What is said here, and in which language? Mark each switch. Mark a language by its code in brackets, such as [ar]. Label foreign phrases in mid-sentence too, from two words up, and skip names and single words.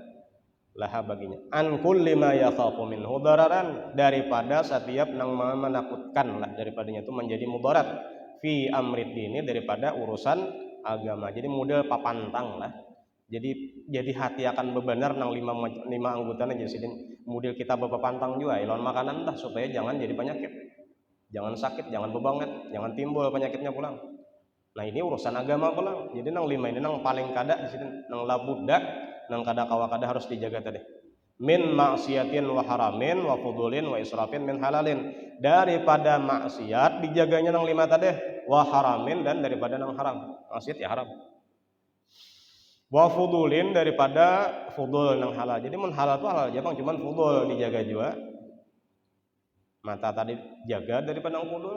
[bjn] Laha baginya. [ar] عن كل ما يخاف منه ضررا, [bjn] daripada setiap nang menakutkan lah daripadanya itu menjadi mudarat [ar] في أمر الدين, [bjn] daripada urusan agama. Jadi model papantang lah. Jadi hati akan bebenar nang 5 anggotanya jadi model kita bepapantang juga lawan makanan dah supaya jangan jadi penyakit. Jangan sakit, jangan bebanget, jangan timbul penyakitnya pulang. Nah, ini urusan agama pulang. Jadi nang 5 ini nang paling kada di sini nang labudda, nang kada kawakada harus dijaga tadi. [ar] من معصية وحرام وفضول وإسراف من حلال. [bjn] Daripada maksiat dijaganya nang 5 tadi, [ar] وحرام [bjn] dan daripada nang haram. Maksiat ya haram. [ar] وفضول [bjn] daripada fudul nang halal. Jadi mun halal tuh halal aja Bang, cuman fudul dijaga juga. Mata tadi jaga daripada nang fudul.